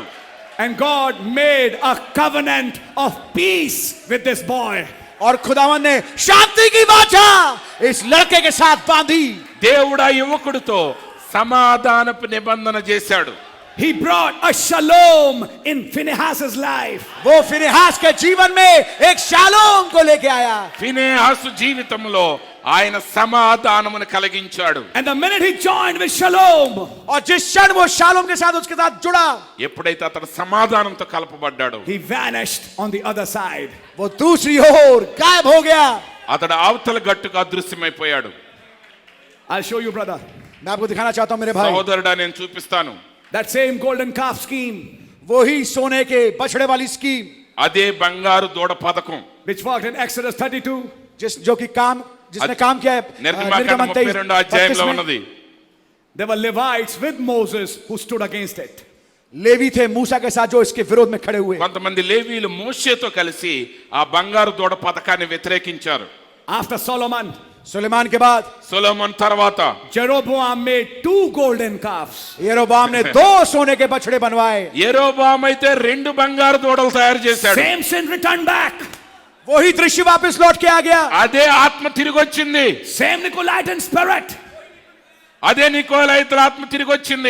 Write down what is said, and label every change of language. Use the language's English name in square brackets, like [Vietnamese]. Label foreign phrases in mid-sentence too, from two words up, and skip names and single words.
[English] And God made a covenant of peace with this boy. [Hindi] और खुदावन ने शांति की वाचा इस लड़के के साथ बांधी. [Telugu] దేవుడు ఆ యువకుడితో సమాధానపు నిబంధన చేశాడు. [English] He brought a shalom in Phinehas's life. [Hindi] वो फिनहास के जीवन में एक शालोम को लेके आया. [Telugu] ఫినెహాసు జీవితంలో ఆయన సమాధానమును కలిగించాడు. [English] And the minute he joined with shalom, [Hindi] और जिस क्षण वो शालोम के साथ उसके साथ जुड़ा, [Telugu] ఎప్పుడైతే అతడు సమాధానంతో కలపబడ్డాడు [English] he vanished on the other side. [Hindi] वो दूसरी ओर गायब हो गया. [Telugu] అతడు అవతల గట్టుకు అదృశ్యమైపోయాడు. [English] I'll show you, brother. [Hindi] मैं आपको दिखाना चाहता हूं मेरे भाई, [Telugu] సహోదరుడా నేను చూపిస్తాను. [English] That same golden calf scheme, [Hindi] वही सोने के बछड़े वाली स्कीम [Telugu] అదే బంగారు దూడ పథకం [English] which worked in Exodus 32. [Hindi] जो कि जिसने काम किया है [Telugu] నిర్గమకాండం 32 అధ్యాయంలో ఉన్నది. [English] There were Levites with Moses who stood against it. [Hindi] लेवी थे मूसा के साथ जो इसके विरोध में खड़े हुए। [Telugu] కొంతమంది లేవీయులు మోషేతో కలిసి ఆ బంగారు దూడ పథకాన్ని వ్యతిరేకించారు. [English] After Solomon, [Hindi] सुलेमान के बाद [Telugu] సొలొమోన్ తర్వాత [English] Jeroboam made 2 golden calves. [Hindi] यरोबाम ने 2 सोने के बछड़े बनवाए। [Telugu] యెరోబాము అయితే 2 బంగారు దూడలు తయారు చేశాడు. [English] Same sin returned back. [Hindi] वही दृश्य वापस लौट के आ गया। [Telugu] అదే ఆత్మ తిరిగి వచ్చింది. [English] Same Nicolaitan spirit. [Telugu] అదే నికోలైతుల ఆత్మ తిరిగి వచ్చింది.